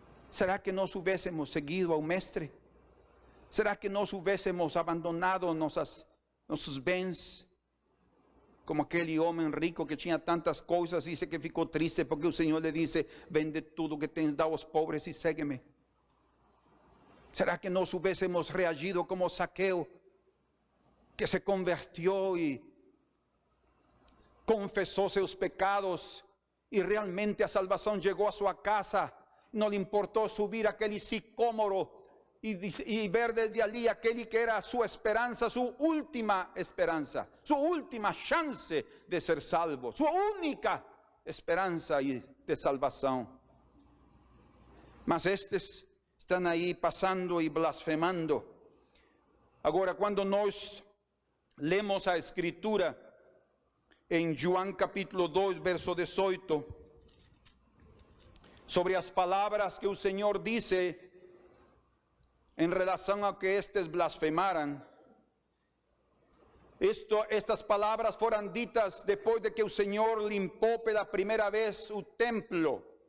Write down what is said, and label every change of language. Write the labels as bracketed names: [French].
[Portuguese] Será que nós houvéssemos seguido ao Mestre? Será que nós houvéssemos abandonado nossos bens? Como aquele homem rico que tinha tantas coisas, disse que ficou triste porque o Senhor lhe disse: vende tudo que tens, dá aos pobres e segue-me. [Spanish] ¿Será que nos hubiésemos reagido como Zaqueo, que se convirtió y confesó sus pecados y realmente a salvación llegó a su casa? No le importó subir a aquel sicómoro y ver desde allí aquel que era su esperanza, su última chance de ser salvo, su única esperanza de salvación. [Portuguese] Mas estes [Spanish] están ahí pasando y blasfemando. [Portuguese] Agora, quando nós lemos a Escritura em João capítulo 2, verso 18, sobre as palavras que o Senhor disse em relação a que estes blasfemaram, estas palavras foram ditas depois de que o Senhor limpou pela primeira vez o templo.